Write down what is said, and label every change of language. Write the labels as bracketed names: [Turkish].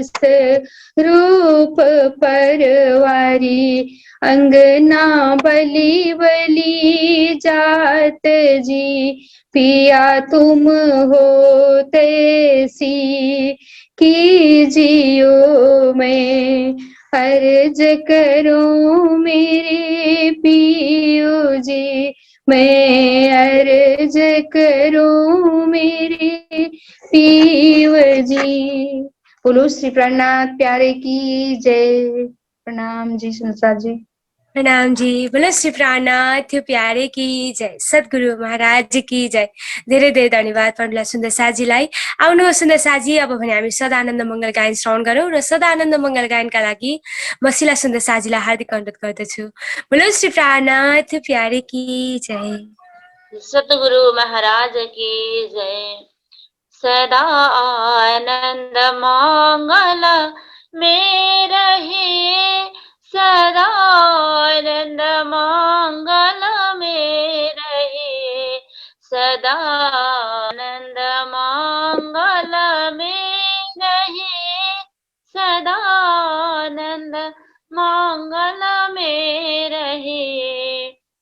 [Hindi] रूप परवारी अंगना बलि बलि जात जी, पिया तुम हो तैसी कीजियो मैं अर्ज करूं मेरे पियो जी, मैं अर्ज करूं मेरे पियो जी। बोलो श्री प्राणनाथ प्यारे की जय। प्रणाम जी संसार जी। प्रणाम जी। बोलो श्री प्राणनाथ प्यारे की जय, सद्गुरु महाराज की जय। [Nepali] धेरै धेरै धन्यवाद पण्डित सुन्दर साजीलाई। आउनुहोस् सुन्दर साजी, अब भने हामी सदानन्द मङ्गल गायन श्रवण गरौँ र सदानन्द मङ्गल गायनका लागि मसिला सुन्दर साजीलाई हार्दिक अनुरोध गर्दछु। [Hindi] बोलो श्री प्राणनाथ प्यारे की जय। सतगुरु महाराज की जय। सदा आनंद मंगल में रहे, सदा आनंद मंगल में रहे, सदा आनंद मंगल में रहे, सदा आनंद मंगल में रहे।